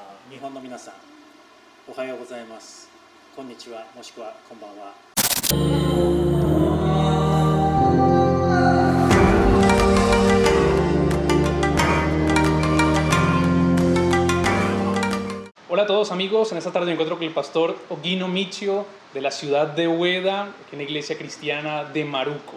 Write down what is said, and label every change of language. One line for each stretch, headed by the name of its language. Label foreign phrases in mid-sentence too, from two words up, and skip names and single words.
Japanese: 日本の皆さん、おはようございます。こんにちは、もしくはこんばんは。
Spanish: Hola a todos amigos, en esta tarde me encuentro con el pastor Oguinio Michio de la ciudad de Ueda, que es una iglesia cristiana de Maruco.